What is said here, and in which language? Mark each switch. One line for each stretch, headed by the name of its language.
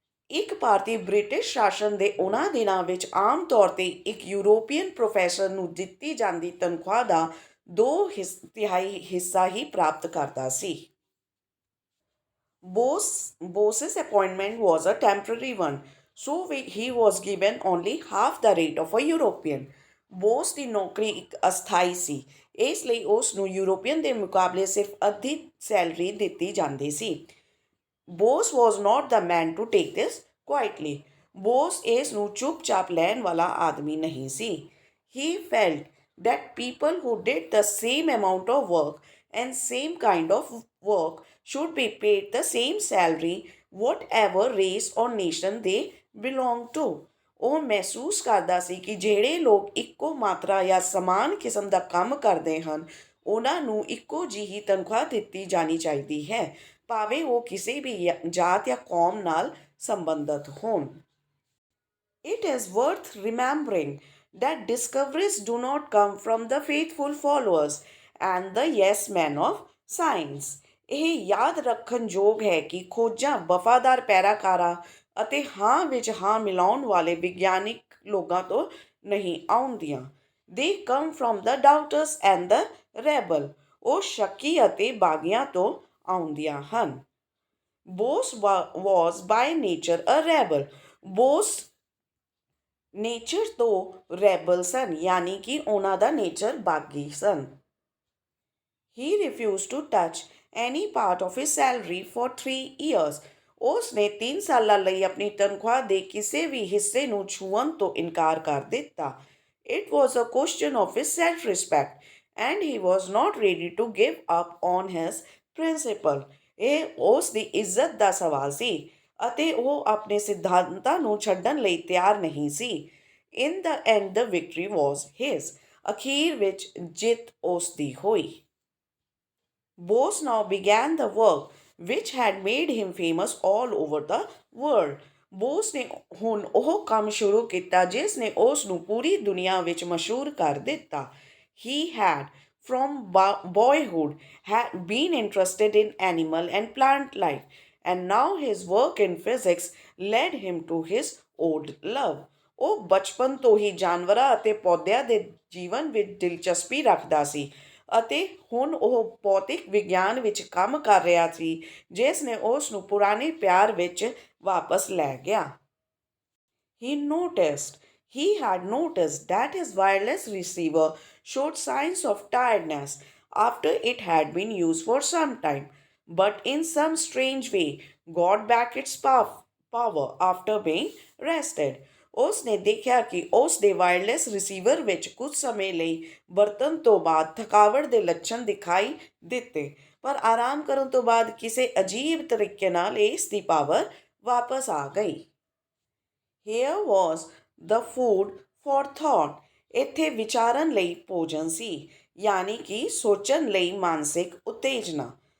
Punjabi: ਇੱਕ ਭਾਰਤੀ ਬ੍ਰਿਟਿਸ਼ ਸ਼ਾਸਨ ਦੇ ਉਹਨਾਂ ਦਿਨਾਂ ਵਿੱਚ ਆਮ ਤੌਰ 'ਤੇ ਇੱਕ ਯੂਰੋਪੀਅਨ ਪ੍ਰੋਫੈਸਰ ਨੂੰ ਦਿੱਤੀ ਜਾਂਦੀ ਤਨਖਾਹ ਦਾ 2/3 ਹਿੱਸਾ ਹੀ ਪ੍ਰਾਪਤ ਕਰਦਾ ਸੀ।
English: Bose's appointment was a temporary one, so he was given only half the rate of a European.
Punjabi: Bose ਦੀ ਨੌਕਰੀ ਇੱਕ ਅਸਥਾਈ ਸੀ, ਇਸ ਲਈ ਉਸ ਨੂੰ ਯੂਰੋਪੀਅਨ ਦੇ ਮੁਕਾਬਲੇ ਸਿਰਫ ਅੱਧੀ ਸੈਲਰੀ ਦਿੱਤੀ ਜਾਂਦੀ ਸੀ। Bose
English: was not the man to take this quietly.
Punjabi: Bose ਇਸ ਨੂੰ ਚੁੱਪਚਾਪ ਲੈਣ ਵਾਲਾ ਆਦਮੀ ਨਹੀਂ ਸੀ।
English: He felt that people who did the same amount of work and same kind of work should be paid the same salary whatever race or nation they belong to.
Punjabi: ਉਹ ਮਹਿਸੂਸ ਕਰਦਾ ਸੀ ਕਿ ਜਿਹੜੇ ਲੋਕ ਇੱਕੋ ਮਾਤਰਾ ਜਾਂ ਸਮਾਨ ਕਿਸਮ ਦਾ ਕੰਮ ਕਰਦੇ ਹਨ, ਉਹਨਾਂ ਨੂੰ ਇੱਕੋ ਜਿਹੀ ਤਨਖਾਹ ਦਿੱਤੀ ਜਾਣੀ ਚਾਹੀਦੀ ਹੈ, ਭਾਵੇਂ ਉਹ ਕਿਸੇ ਵੀ ਜਾਤ ਜਾਂ ਕੌਮ ਨਾਲ ਸੰਬੰਧਿਤ ਹੋਣ।
English: It is worth remembering that discoveries do not come from the faithful followers and the yes men of science.
Punjabi: ਇਹ ਯਾਦ ਰੱਖਣ ਯੋਗ ਹੈ ਕਿ ਖੋਜਾਂ ਵਫਾਦਾਰ ਪੈਰਾਕਾਰਾਂ ਅਤੇ ਹਾਂ ਵਿੱਚ ਹਾਂ ਮਿਲਾਉਣ ਵਾਲੇ ਵਿਗਿਆਨਿਕ ਲੋਕਾਂ ਤੋਂ ਨਹੀਂ ਆਉਂਦੀਆਂ।
English: They come from the doubters and the rebel.
Punjabi: ਉਹ ਸ਼ੱਕੀ ਅਤੇ ਬਾਗੀਆਂ ਤੋਂ ਆਉਂਦੀਆਂ ਹਨ।
English: Bose was by nature a rebel.
Punjabi: Bose nature ਤੋਂ ਰੈਬਲ ਸਨ, ਯਾਨੀ ਕਿ ਉਹਨਾਂ ਦਾ ਨੇਚਰ ਬਾਗੀ ਸਨ।
English: He refused to touch any part of his salary for 3 years.
Punjabi: ਉਸ ਨੇ 3 ਸਾਲਾਂ ਲਈ ਆਪਣੀ ਤਨਖਾਹ ਦੇ ਕਿਸੇ ਵੀ ਹਿੱਸੇ ਨੂੰ ਛੂਹਣ ਤੋਂ ਇਨਕਾਰ ਕਰ ਦਿੱਤਾ।
English: It was a question of his self-respect, and he was not ready to give up on his principle.
Punjabi: ਇਹ ਉਸ ਦੀ ਇੱਜ਼ਤ ਦਾ ਸਵਾਲ ਸੀ ਅਤੇ ਉਹ ਆਪਣੇ ਸਿਧਾਂਤਾਂ ਨੂੰ ਛੱਡਣ ਲਈ ਤਿਆਰ ਨਹੀਂ ਸੀ।
English: In the end, the victory was his.
Punjabi: ਅਖੀਰ ਵਿੱਚ ਜਿੱਤ ਉਸ ਦੀ ਹੋਈ।
English: Bose now began the work which had made him famous all over the world.
Punjabi: Bose ਨੇ ਹੁਣ ਉਹ ਕੰਮ ਸ਼ੁਰੂ ਕੀਤਾ ਜਿਸ ਨੇ ਉਸ ਨੂੰ ਪੂਰੀ ਦੁਨੀਆ ਵਿੱਚ ਮਸ਼ਹੂਰ ਕਰ ਦਿੱਤਾ।
English: He had, from boyhood, had been interested in animal and plant life, and now his work in physics led him to his old love.
Punjabi: ਉਹ ਬਚਪਨ ਤੋਂ ਹੀ ਜਾਨਵਰਾਂ ਅਤੇ ਪੌਦਿਆਂ ਦੇ ਜੀਵਨ ਵਿੱਚ ਦਿਲਚਸਪੀ ਰੱਖਦਾ ਸੀ ਅਤੇ ਹੁਣ ਉਹ ਭੌਤਿਕ ਵਿਗਿਆਨ ਵਿੱਚ ਕੰਮ ਕਰ ਰਿਹਾ ਸੀ, ਜਿਸ ਨੇ ਉਸ ਨੂੰ ਪੁਰਾਣੇ ਪਿਆਰ ਵਿੱਚ ਵਾਪਸ ਲੈ ਗਿਆ।
English: He had noticed that his wireless receiver showed signs of tiredness after it had been used for some time, but in some strange way got back its power after being rested.
Punjabi: ਉਸ ਨੇ ਦੇਖਿਆ ਕਿ ਉਸ ਦੇ wireless receiver ਵਿੱਚ ਕੁਝ ਸਮੇਂ ਲਈ ਵਰਤਣ ਤੋਂ ਬਾਅਦ ਥਕਾਵਟ ਦੇ ਲੱਛਣ ਦਿਖਾਈ ਦਿੱਤੇ, ਪਰ ਆਰਾਮ ਕਰਨ ਤੋਂ ਬਾਅਦ ਕਿਸੇ ਅਜੀਬ ਤਰੀਕੇ ਨਾਲ ਇਸ ਦੀ ਪਾਵਰ ਵਾਪਸ ਆ ਗਈ।
English: Here was the food for thought.
Punjabi: ਇੱਥੇ ਵਿਚਾਰਨ ਲਈ ਭੋਜਨ ਸੀ, ਯਾਨੀ ਕਿ ਸੋਚਣ ਲਈ ਮਾਨਸਿਕ ਉਤੇਜਨਾ।